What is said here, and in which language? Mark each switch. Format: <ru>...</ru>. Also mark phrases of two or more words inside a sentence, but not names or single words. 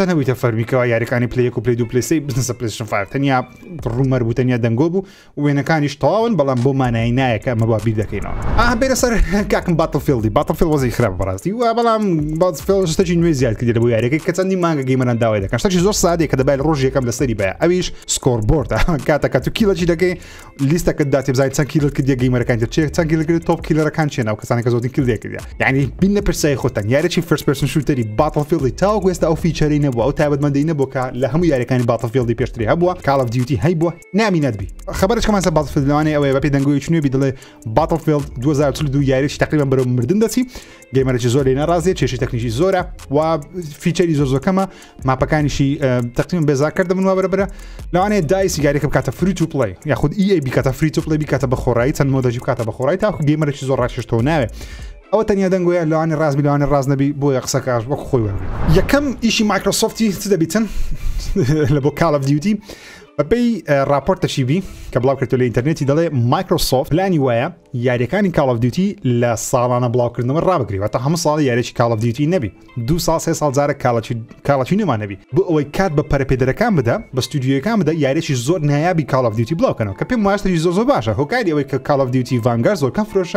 <ckb>نەبوویتە فەرمیکەوە یاریەکانی پلەی 1 و پلەی 2 پلەی 3 بزنسە PlayStation 5 تەنیا ڕوومەر بوو تەنیا دەنگۆ بوو وێنەکانیش تەواون بەڵام بۆ مانایی نایەکە ئەمە بۆ بیر دەکەینەوە بێرە سەر کاکم Battlefield وەزی خراپ بەڕاستی و بەڵام Battlefield شتێکی نوێ زیاد کردی لە بۆ یاریەکەی کە چەندی مانگە گەیمەران داوای دەکەن شتێکی زۆر سادەیە کە دەبای ڕۆژ یەکەم لەسەری بە ئەویش سکۆربۆردە کاتەکە تو کیلەی دەکەی لیستەکە داتی بزانیت چەند کیلۆ کردی گەیمەرەکان چەند کیلۆ کردی تۆپ کیلەرەکان چێنە و کەسانێکە زۆرترین کیلۆ کردی یعنی بینە پرسای خۆتان یاریی</ckb> <en>first person shooter</en> <ckb>Battlefield تاوەکو ئێستا ئەو فیچەری نەبووە ئەو تایبەتمەندی نەبووە کە لە هەموو یاریەکانی Battlefield پێشتری هەبووە Call of Duty هەیبووە نامینەت بی خبرشکەمان سەر Battlefield لەوانەیە ئەوەیە بەپێی دەنگۆیەکی نوێ بی دەڵێ Battlefield 2042 یاریی تقریبا بەرەو مردن دەچی گەیمەرێکی زۆر لێ ناڕازیە کێشەی تەکنیکی زۆرە و فیچەری زۆرەکەمە ماپەکانیشی تقریبا بێزارکرد دەبن وا بەرەبرە لەوانەیە دایس یاریەکە بکاتە</ckb> <en>free to play</en> <ckb>یاخود EA بکاتە</ckb> <en>free to play</en> <ckb>بکاتە بە خۆڕایی چەند مۆدەژی بکاتە بە خۆڕایی تاکو گەیمەرێکی زۆر ڕاکێشتەوە ناوێ ئەوە تەنیا دەنگۆیە لەوانێ ڕازبی لەوانێ ڕاز نەبی بۆیە قسەکەش وەکو خۆی وەرگێ یەکەم ئیشی مایکرۆسۆفتی چ دەبیتن لە بۆ Call of Duty بەپێی راپۆرتەشی بی کە بڵاو کردو لە ئینتەرنێتی دەڵێ مایکرۆسۆفت پلانی وایە یاریەکانی Call of Duty لە ساڵانە بڵاوکردنەوە ڕابگری واتە هەموو ساڵی یاریی Call of Duty نەبی 2 ساڵ 3 ساڵ جارە کاڵەچی نەمان نەبی بۆ ئەوەی کات بە پەرەپێدەرەکان بدە بە ستودیۆیەکان بدە یاریێکی زۆر نایابی Call of Duty بڵاوکەنەوە کە پێم وایە زۆر باشە هۆکاری ئەوەی کە Call of Duty Vanguard زۆر کەم فرۆشە</ckb>